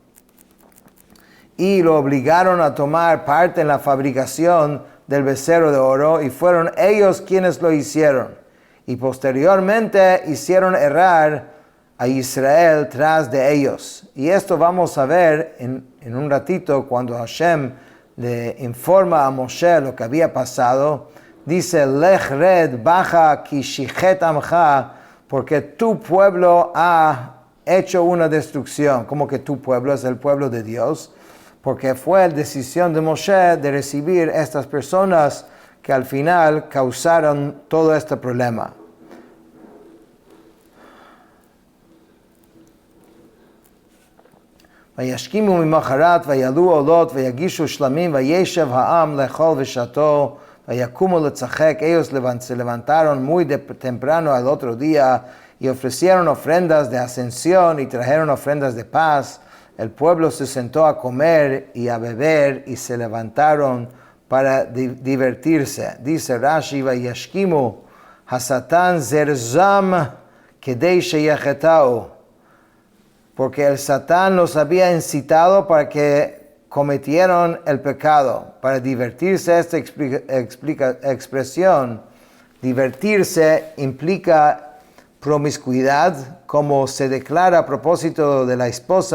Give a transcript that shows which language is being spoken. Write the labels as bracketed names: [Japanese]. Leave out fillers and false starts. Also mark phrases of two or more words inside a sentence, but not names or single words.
[Spanish] y lo obligaron a tomar parte en la fabricación del becerro de oro, y fueron ellos quienes lo hicieron, y posteriormente hicieron errar a Israel tras de ellos. Y esto vamos a ver en un ratito, cuando Hashem le informa a Moshe lo que había pasado. Dice, [Hebrew] לך רד, [Spanish] baja, [Hebrew] כי שחת עמך, [Spanish] porque tu pueblo ha hecho una destrucción. Como que tu pueblo es el pueblo de Dios, porque fue la decisión de Moshe de recibir estas personas que al final causaron todo este problema. [Hebrew] וישכימו ממחרת ויעלו עולות ויגישו שלמים וישב העם לאכול ושתו ויקומו לצחק. [Spanish] Ellos se levantaron muy temprano al otro día y ofrecieron ofrendas de ascensión y trajeron ofrendas de paz. El pueblo se sentó a comer y a beber y se levantaron para divertirse. Dice Rashi, [Hebrew] וישכימו השטן זרזם כדי שיחטאו, [Spanish] porque el Satán los había incitado para que cometieron el pecado. Para divertirse, esta expresión, divertirse implica promiscuidad, como se declara a propósito de la esposa